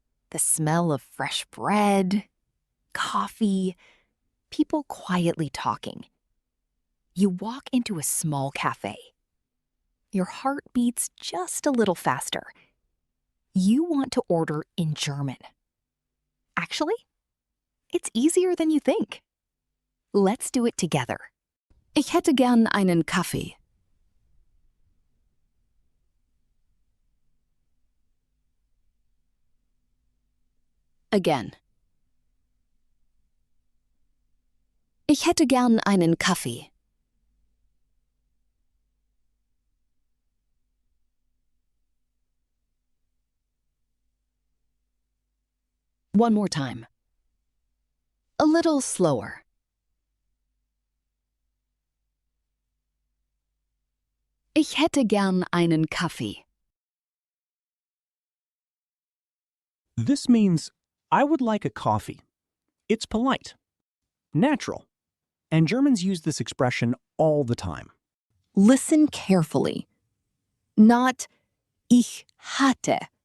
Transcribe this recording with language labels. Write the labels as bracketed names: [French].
[English] The smell of fresh bread, coffee, people quietly talking. You walk into a small cafe. Your heart beats just a little faster. You want to order in German. Actually, it's easier than you think. Let's do it together. [German] Ich hätte gern einen Kaffee. [English] Again. [German] Ich hätte gern einen Kaffee. [English] One more time. A little slower. [German] Ich hätte gern einen Kaffee. [English] This means, I would like a coffee. It's polite, natural, and Germans use this expression all the time. Listen carefully. Not [German] ich hatte.